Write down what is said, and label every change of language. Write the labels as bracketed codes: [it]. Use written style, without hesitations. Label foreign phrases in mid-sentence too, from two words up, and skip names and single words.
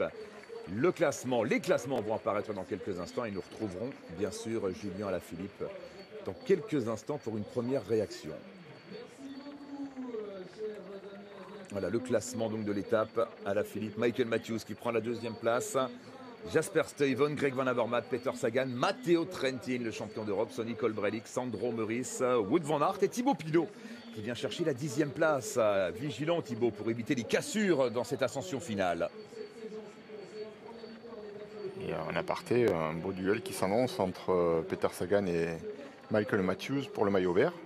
[fr] Le classement, les classements vont apparaître dans quelques instants et nous retrouverons bien sûr Julien Alaphilippe dans quelques instants pour une première réaction. Voilà le classement donc de l'étape. Alaphilippe, Michael Matthews qui prend la 2e place. Jasper Stuyven, Greg Van Avermaet, Peter Sagan, Matteo Trentin, le champion d'Europe, Sonny Colbrelli, Sandro Meurice, Wout van Aert et Thibaut Pinot qui vient chercher la 10e place. Vigilant Thibaut pour éviter les cassures dans cette ascension finale. Et en aparté, un beau duel qui s'annonce entre Peter Sagan et Michael Matthews pour le maillot vert.